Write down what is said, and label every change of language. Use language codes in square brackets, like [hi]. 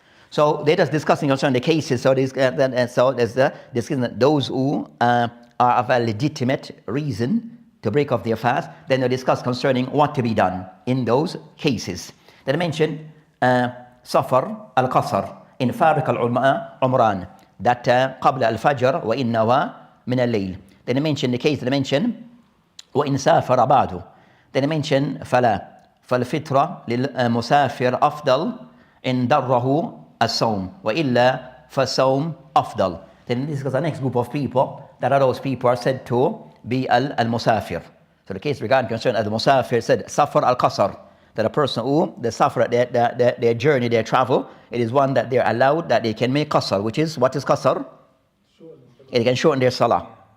[en] So they're just discussing concerning the cases. So there's discussing that those who are of a legitimate reason to break off their fast, then they discuss concerning what to be done in those cases. Then I mentioned Safar al-Qasr in Fariq al-Umran, that [ar] قبل الفجر وإن نوى من الليل. [en] Then I mentioned the case that I mentioned [ar] وإن سافر بعده. [en] Then I mentioned [ar] فالفطرة للمسافر أفضل إن ضره الصوم وإلا فالصوم أفضل. [en] Then this is the next group of people that are those people are said to be al-musafir. So the case regarding concern as the musafir said Safar al-Qasr, that a person who they suffer their journey, their travel, it is one that they're allowed that they can make qasr, which is, what is qasr? They can shorten their salah.